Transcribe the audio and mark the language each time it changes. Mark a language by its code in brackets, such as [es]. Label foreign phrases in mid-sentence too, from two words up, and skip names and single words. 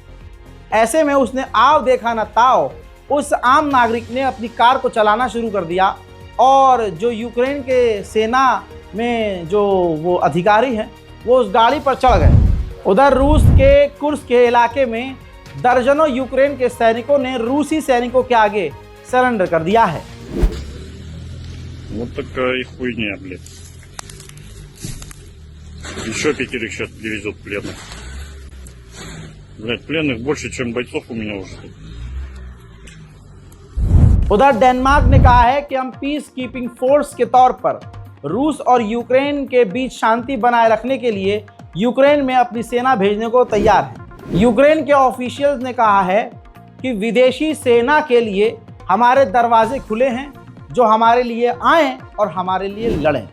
[hi] ऐसे में उसने आव देखा न ताव, उस आम नागरिक ने अपनी कार को चलाना शुरू कर दिया और जो यूक्रेन के सेना में जो वो अधिकारी हैं वो उस गाड़ी पर चढ़ गए। उधर रूस के कुर्स्क के इलाके में दर्जनों यूक्रेन के सैनिकों ने रूसी सैनिकों के आगे सरेंडर कर दिया है। [ru] Вот такая хуйня, блядь. Еще 5 сейчас привезут пленных. Блядь, пленных больше, чем бойцов у меня уже тут. [hi] उधर डेनमार्क ने कहा है कि हम [en] peace keeping force [hi] के तौर पर रूस और यूक्रेन के बीच शांति बनाए रखने के लिए यूक्रेन में अपनी सेना भेजने को तैयार है। यूक्रेन के ऑफिशियल्स ने कहा है कि विदेशी सेना के लिए हमारे दरवाजे खुले हैं, जो हमारे लिए आएं और हमारे लिए लड़ें।